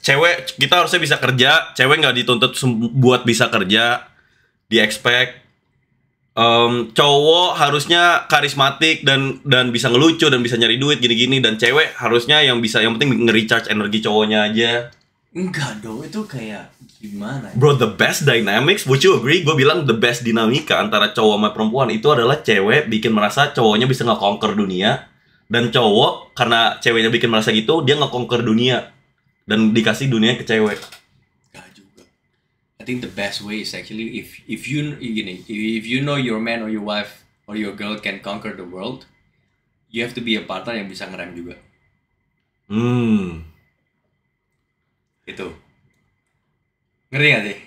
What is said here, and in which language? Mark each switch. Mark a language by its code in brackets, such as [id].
[id] Cewek kita harusnya bisa kerja, cewek nggak dituntut buat bisa kerja, di-expect. Cowok harusnya karismatik dan bisa ngelucu dan bisa nyari duit gini-gini, dan cewek harusnya yang penting nge-recharge energi cowoknya aja. Enggak dong, itu kayak gimana? [en] Bro, the best dynamics, would you agree? [id] Gue bilang [en] the best [id] dinamika antara cowok sama perempuan itu adalah cewek bikin merasa cowoknya bisa nge-conquer dunia, dan cowok karena ceweknya bikin merasa gitu, dia nge-conquer dunia dan dikasih dunia ke cewek. [en] I think the best way is actually if you know your man or your wife or your girl can conquer the world, you have to be a partner [id] yang bisa ngerem juga. Itu. Ngeri gak sih?